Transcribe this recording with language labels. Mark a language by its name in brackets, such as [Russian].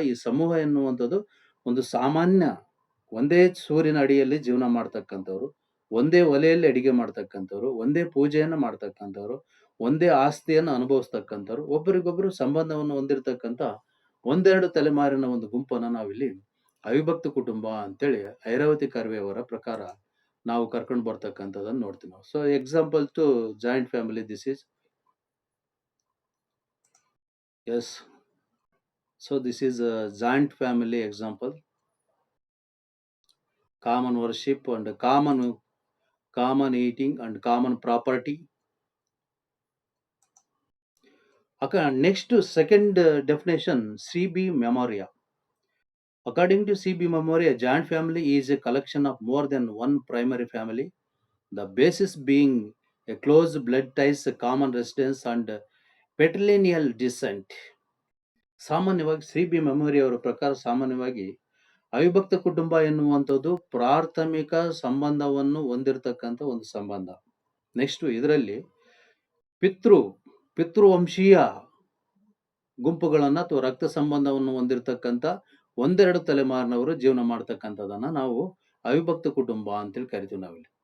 [Kannada] ಈ ಸಮೂಹ ಎನ್ನುವಂಥದ್ದು ಒಂದು ಸಾಮಾನ್ಯ ಒಂದೇ ಸೂರಿನ ಅಡಿಯಲ್ಲಿ ಜೀವನ ಮಾಡ್ತಕ್ಕಂಥವ್ರು, ಒಂದೇ ಒಲೆಯಲ್ಲಿ ಅಡಿಗೆ ಮಾಡ್ತಕ್ಕಂಥವ್ರು, ಒಂದೇ ಪೂಜೆಯನ್ನು ಮಾಡ್ತಕ್ಕಂಥವ್ರು, ಒಂದೇ ಆಸ್ತಿಯನ್ನು ಅನುಭವಿಸ್ತಕ್ಕಂಥವ್ರು, ಒಬ್ಬರಿಗೊಬ್ಬರು ಸಂಬಂಧವನ್ನು ಹೊಂದಿರತಕ್ಕಂಥ ಒಂದೆರಡು ತಲೆಮಾರಿನ ಒಂದು ಗುಂಪನ್ನ ನಾವಿಲ್ಲಿ ಅವಿಭಕ್ತ ಕುಟುಂಬ ಅಂತೇಳಿ ಐರಾವತಿ ಕರ್ವೆ ಅವರ ಪ್ರಕಾರ ನಾವು ಕರ್ಕೊಂಡು ಬರ್ತಕ್ಕಂಥದ್ದನ್ನು ನೋಡ್ತೀವಿ ನಾವು. [English] So example to joint family, this is S. So this is a joint family example. Common worship and common eating and common property. Okay, next second definition, C.B. Memoria. According to C.B. Memoria, joint family is a collection of more than one primary family. The basis being a close blood ties, common residence and patrilineal descent. [Kannada] ಸಾಮಾನ್ಯವಾಗಿ C B. Memory ಅವರ ಪ್ರಕಾರ ಸಾಮಾನ್ಯವಾಗಿ ಅವಿಭಕ್ತ ಕುಟುಂಬ ಎನ್ನುವಂಥದ್ದು ಪ್ರಾಥಮಿಕ ಸಂಬಂಧವನ್ನು ಹೊಂದಿರತಕ್ಕಂಥ ಒಂದು ಸಂಬಂಧ. ನೆಕ್ಸ್ಟ್ ಇದರಲ್ಲಿ ಪಿತೃವಂಶೀಯ ಗುಂಪುಗಳನ್ನ ಅಥವಾ ರಕ್ತ ಸಂಬಂಧವನ್ನು ಹೊಂದಿರತಕ್ಕಂಥ ಒಂದೆರಡು ತಲೆಮಾರಿನವರು ಜೀವನ ಮಾಡ್ತಕ್ಕಂಥದನ್ನ ನಾವು ಅವಿಭಕ್ತ ಕುಟುಂಬ ಅಂತೇಳಿ ಕರಿತೀವಿ ನಾವಿಲ್ಲಿ.